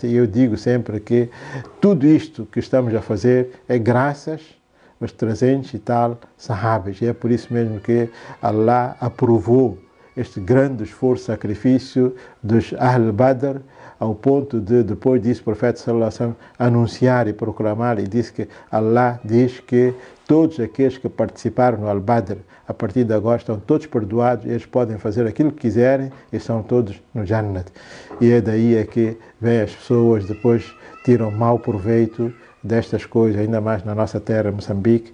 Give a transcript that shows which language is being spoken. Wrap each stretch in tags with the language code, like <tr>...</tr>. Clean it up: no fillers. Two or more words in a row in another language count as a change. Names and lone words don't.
<pt>E eu digo sempre que tudo isto que estamos a fazer é graças aos 300 e tal sahabas, e é por isso mesmo que Allah aprovou este grande esforço, sacrifício dos</pt> <ar>أهل بدر,</ar> <pt>ao ponto de, depois disso, o profeta</pt> <ar>صلى الله عليه وسلم</ar> <pt>anunciar e proclamar, e disse que Allah diz que todos aqueles que participaram no Al-Badr, a partir de agora estão todos perdoados, eles podem fazer aquilo que quiserem e estão todos no Jannat. E é daí que vem as pessoas depois tiram mau proveito destas coisas, ainda mais na nossa terra, Moçambique.</pt>